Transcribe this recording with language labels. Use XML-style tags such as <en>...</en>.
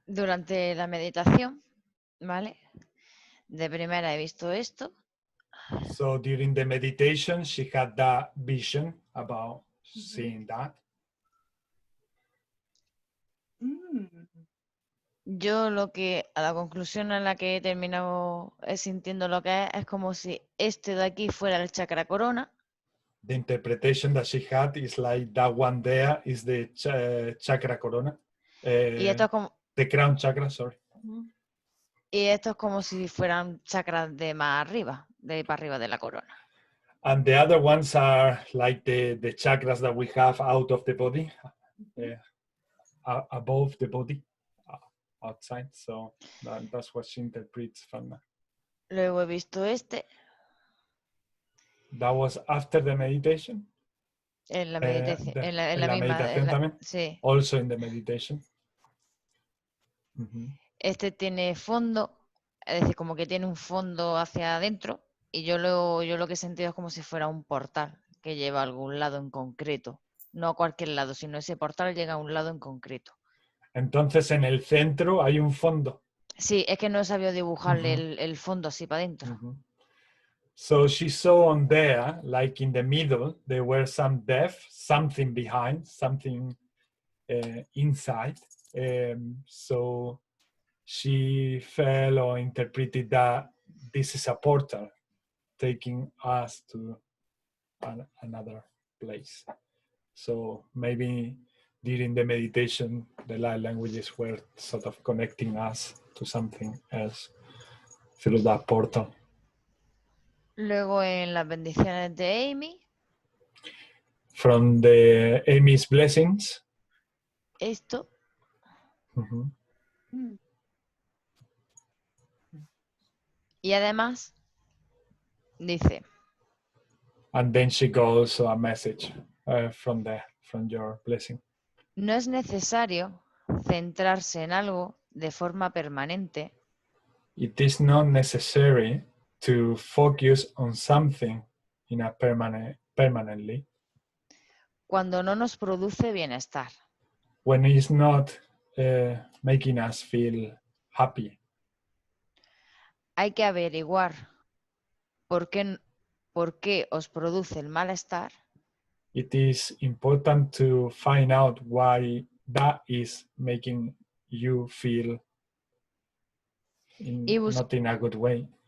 <es>Durante la meditación, ¿vale? De primera he visto esto.</es> <en>So during the meditation, she had that vision about seeing that.</en> <es>Yo a la conclusión a la que he terminado sintiendo lo que es como si este de aquí fuera el chakra corona.</es> <en>The interpretation that she had is like that one there is the chakra corona.</en> <es>Y esto es como,</es> <en>the crown chakra, sorry.</en> <es>Y esto es como si fueran chakras de más arriba, de para arriba de la corona.</es> <en>And the other ones are like the chakras that we have out of the body, above the body, outside. So that's what she interprets from that.</en> <es>Luego he visto este.</es> <en>That was after the meditation.</en> <es>En la meditación, en la misma, meditación también. Sí.</es> <en>Also in the meditation.</en> <es>Este tiene fondo, es decir, como que tiene un fondo hacia adentro, y yo lo que he sentido es como si fuera un portal que lleva a algún lado en concreto. No a cualquier lado, sino ese portal llega a un lado en concreto. Entonces en el centro hay un fondo. Sí, es que no he sabido dibujarle el fondo así para adentro.</es> <en>So she saw on there, like in the middle, there were some depth, something behind, something inside. So she felt or interpreted that this is a portal taking us to another place. So maybe during the meditation, the light languages were sort of connecting us to something else through that portal.</en> <es>Luego en las bendiciones de Amy.</es> <en>From the Amy's blessings.</en> <es>Esto. Y además dice.</es> <en>And then she goes a message from your blessing.</en> <es>No es necesario centrarse en algo de forma permanente.</es> <en>It is not necessary to focus on something in a permanently.</en> <es>Cuando no nos produce bienestar.</es> <en>When it's not making us feel happy.</en> <es>Hay que averiguar por qué os produce el malestar.</es> <en>It is important to find out why that is making you feel not in a good way.</en>